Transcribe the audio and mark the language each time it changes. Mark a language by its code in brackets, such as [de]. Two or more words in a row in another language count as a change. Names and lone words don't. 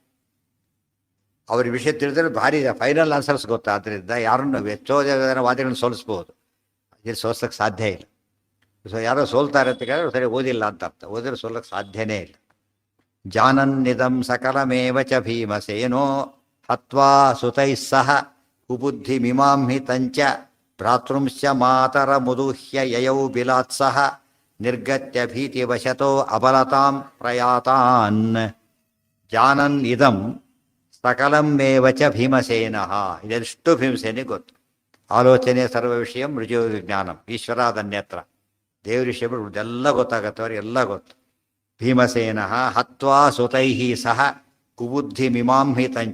[kn] ಅವ್ರ ವಿಷಯ ತಿಳಿದ್ರೆ ಭಾರಿ [en] final answers [kn] ಗೊತ್ತಾದ್ರಿಂದ ಯಾರನ್ನು ಹೆಚ್ಚೋ ಜನ ವಾದಿಗಳನ್ನು ಸೋಲಿಸ್ಬೋದು, ಇಲ್ಲಿ ಸೋಲ್ಸೋಕ್ಕೆ ಸಾಧ್ಯ ಇಲ್ಲ. ಸೊ ಯಾರೋ ಸೋಲ್ತಾರೆ ಅಂತ ಕೇಳಿದ್ರೆ ಸರಿ ಓದಿಲ್ಲ ಅಂತ ಅರ್ಥ. ಓದಿದ್ರೆ ಸೋಲಕ್ಕೆ ಸಾಧ್ಯನೇ ಇಲ್ಲ. [sa] ಜಾನನ್ನಿದಂ ಸಕಲಮೇವ ಚ ಭೀಮಸೇನೋ ಹತ್ವಾ ಸುತೈಃ ಸಹ ಕುಬುದ್ಧಿ ಮಿಮಾಂಹಿ ತಂಚ ಭ್ರಾತೃಂಶ್ಚ ಮಾತರ ಮುದುಹ್ಯ ಯಯೌ ಬಿಲಾತ್ಸಹ ನಿರ್ಗತ್ಯ ಭೀತಿವಶತೋ ಅಬಲತಾಂ ಪ್ರಯಾತಾನ್. ಜಾನನ್ ಇದಂ ಸಕಲಮೇವ ಚ ಭೀಮಸೇನಃ. [kn] ಇದೆಷ್ಟು ಭೀಮಸೇನಿಗೆ ಗೊತ್ತು. [sa] ಆಲೋಚನೆ ಸರ್ವ ವಿಷಯ ಮೃಜು ಜ್ಞಾನಂ ಈಶ್ವರಾದನ್ಯತ್ರ. [kn] ದೇವ್ರ ವಿಷಯಗಳು ಇದೆಲ್ಲ ಗೊತ್ತಾಗತ್ತೆ ಅವ್ರಿಗೆ, ಎಲ್ಲ ಗೊತ್ತು. [sa] ಭೀಮಸೇನಃ ಹತ್ವಾ ಸುತೈಹಿ ಸಹ ಕುಬುದ್ಧಿ ಮಿಮಾಂಹಿ ತಂಚ.